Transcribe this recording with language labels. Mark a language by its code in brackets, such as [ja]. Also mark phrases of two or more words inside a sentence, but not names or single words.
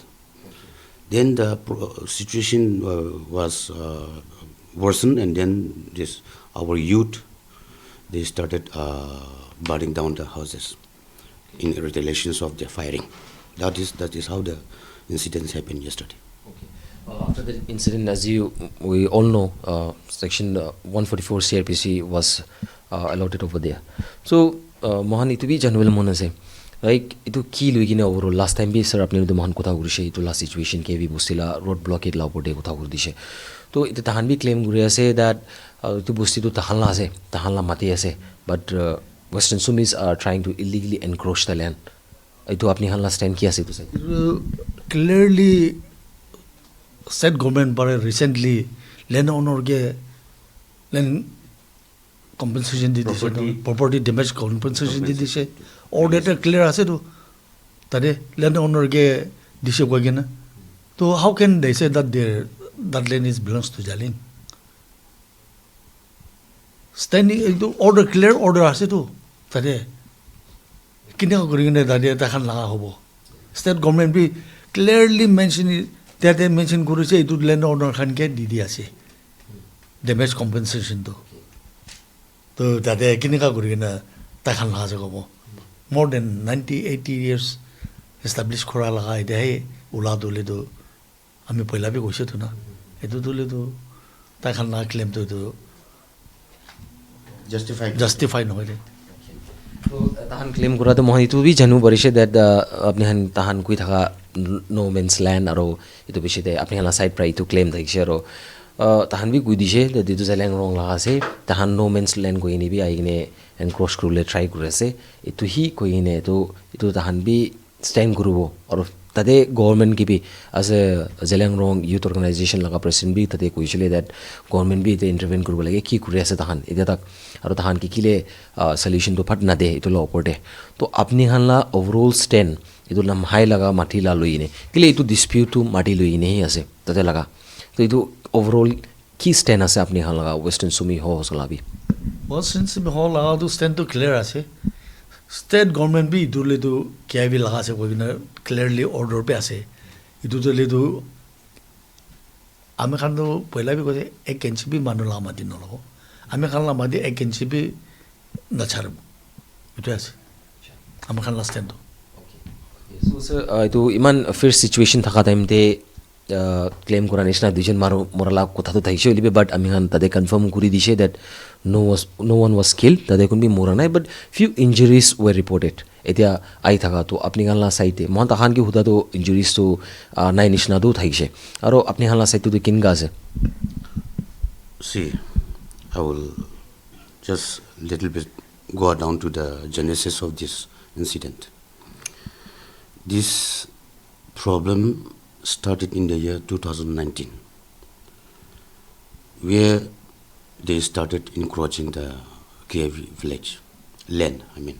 [en] Then the situation was worsened, and then our youth, they started burning down the houses in retaliations of the firing. That is how the incidents happened yesterday. Okay. After the incident, as we all know, Section 144 CRPC was allotted over there. So, Mohan, it will be general monase. [nag] Like itu ki lui kine [en] overall last time [nag] bi sir apni mohan kotha gurise itu last situation ke bi bustila [en] road blockade [nag] la upor de kotha gur dise to itu tahan bi claim guri ase that itu busti to tahan la mati ase [en] but Western Sumis are trying to illegally encroach the land [nag] itu apni hanla stand ki ase to say [en] clearly state government [nag] bare recently [en] land owner [nag] ge [en] land compensation [nag] di dise [en] property damage compensation [nag] di dise [en] all data clear [nag] ase to tade [en] land owner [nag] ge dise ko gena to [en] how can they say that that land is belongs to Zeliang standing order clear order [nag] ase to tade kine ko gine tade ta khan laga hobo [en] state government [nag] bi [en] clearly mention that they mention [nag] gurise itu [en] land owner [nag] khan ke di ase [en] damage compensation [nag] to tade kine ka gurina ta khan laga jago [en] more than 90-80 years established [nag] kora laga ide ula dole do ami poila bi goise to na etu dole do ta khan na claim to justify no hoile so tahan claim kora to mohan itu bi janu barise that apni han tahan kui thaka [en] no man's land [nag] aro itu bishite apni hala side pra itu claim thakise aro tahan bi gui dise that itu Zeliangrong laga ase tahan [en] no man's land [nag] goi ni bi aigine encroach kurule try kurase itu hi koine to itu tahan bi stand gurubo or tade government ki bi [en] as a Zeliangrong youth organization [nag] laga president bi tade koisile that government bi te intervene kurbo lage ki kuri ase tahan eta tak aro tahan ki kile solution to phat na de itu lo oporte to apni hanla [en] overall stand [nag] itu lamhai laga mati la loine kile itu dispute to mati loine hi ase tade laga to itu overall ki stand ase apni hanla Western Sumis Hoho solabi Western Sumis Hoho laga to stand to clear ase [en] state government [nag] bi idule to Kiyevi laga ase koi na clearly order pe ase itu to le to ame khan to poila bi kose 1 inch bi manu la mati no lo ame khan la mati 1 inch bi na char itu ase ame khan la stand to so sir itu iman [en] first situation [nag] thaka time te claim kora nishna dujon maru morala kotha to thaishe libe but ami han tade confirm kuri dise that [en] no one was killed [nag] tade kun bi mora nai [en] but few injuries were reported [nag] etia ai thaka to apni ganla site mon ta khan ki huda to injuries to nai nishna do thaise aro apni hanla site to kin ga ase [en] See, I will just little bit go down to the genesis of this incident. This problem started in the year 2019, where they started encroaching the Kiyevi village land.